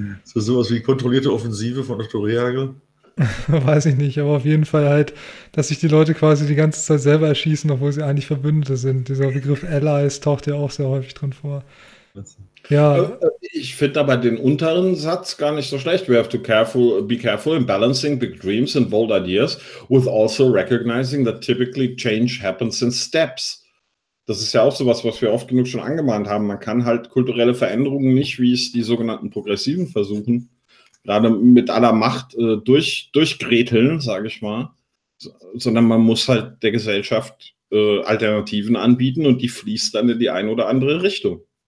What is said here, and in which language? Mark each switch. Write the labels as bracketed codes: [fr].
[de] Das ist sowas wie kontrollierte Offensive von Otto Rehhagel. Weiß ich nicht, aber auf jeden Fall halt, dass sich die Leute quasi die ganze Zeit selber erschießen, obwohl sie eigentlich Verbündete sind. Dieser Begriff Allies taucht ja auch sehr häufig drin vor. Ja. Ich finde aber den unteren Satz gar nicht so schlecht. [en] We have to be careful in balancing big dreams and bold ideas with also recognizing that typically change happens in steps. [de] Das ist ja auch sowas, was wir oft genug schon angemahnt haben. Man kann halt kulturelle Veränderungen nicht, wie es die sogenannten Progressiven versuchen, gerade mit aller Macht durchgreteln, sage ich mal, sondern man muss halt der Gesellschaft Alternativen anbieten und die fließt dann in die eine oder andere Richtung.